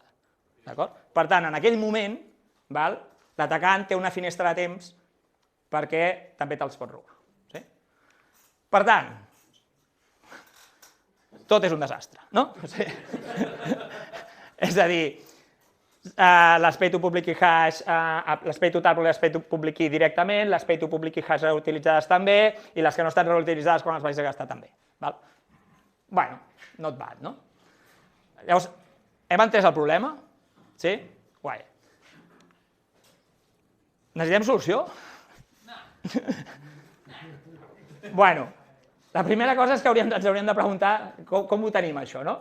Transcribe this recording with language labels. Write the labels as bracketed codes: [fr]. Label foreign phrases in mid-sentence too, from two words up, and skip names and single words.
[ca] Per tant, en aquell moment, l'atacant té una finestra de temps perquè també te'ls pot robar. Per tant, tot és un desastre, no? És a dir, les Pay to Public Key Hash, les Pay to Taproot i les Pay to Public Key directament, les Pay to Public Key Hash reutilitzades també, i les que no estan reutilitzades quan les vais a gastar també. bueno, [en] not bad, [ca] no? Llavors, hem entès el problema? Sí? Guai. Necessitem solució? Bueno, la primera cosa és que ens hauríem de preguntar com ho tenim, això, no?